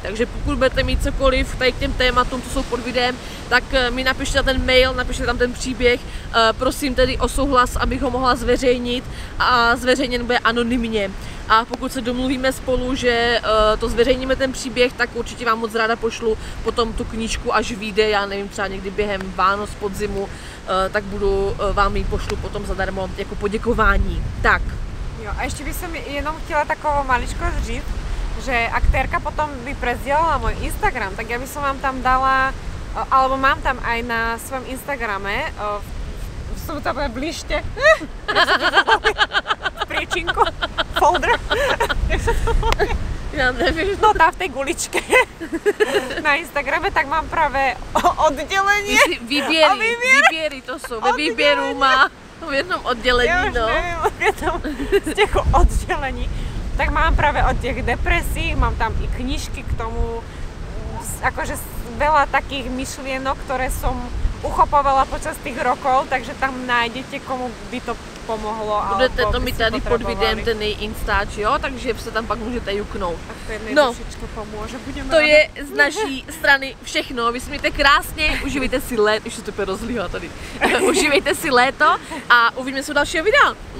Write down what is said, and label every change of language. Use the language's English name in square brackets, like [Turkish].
[Czech] Takže pokud budete mít cokoliv tady k těm tématům, co jsou pod videem, tak mi napište ten mail, napište tam ten příběh, prosím tedy o souhlas, abych ho mohla zveřejnit a zveřejněn bude anonymně. A pokud se domluvíme spolu, že to zveřejníme ten příběh, tak určitě vám moc ráda pošlu potom tu knížku, až vyjde, já nevím, třeba někdy během Vánoc, podzimu, tak vám ji pošlu potom zadarmo jako poděkování. Tak. [Slovak] Jo, a ešte by som [Czech] jenom chtěla takovou maličkosť říct, [Slovak] že ak Terka potom by prezdielala môj Instagram, tak ja by som vám tam dala, alebo mám tam aj na svojom Instagrame, sú tam bližte, priečinku, folder, [Czech] Já nevím. [Slovak] no tam v tej guličke na Instagrame, tak mám práve oddelenie. [Czech] Výběry to jsou, ve výběru má v jednom oddělení, [Slovak] ja už neviem, v jednom z těch oddelení. Tak mám práve od těch depresí, mám tam i knižky k tomu, akože veľa takých myšlienok, ktoré som uchopovala počas tých rokov, takže tam nájdete, komu by to pomohlo. [Czech] Budete to mít tady pod videem ten Instač, jo, takže se tam pak můžete juknout. Tak to jednej dušičko pomůže, budeme to je z naší strany všechno, vy se mějte krásně, užívejte si léto, už se to úplně rozlíhá tady, užívejte si léto a uvidíme se u dalšího videa.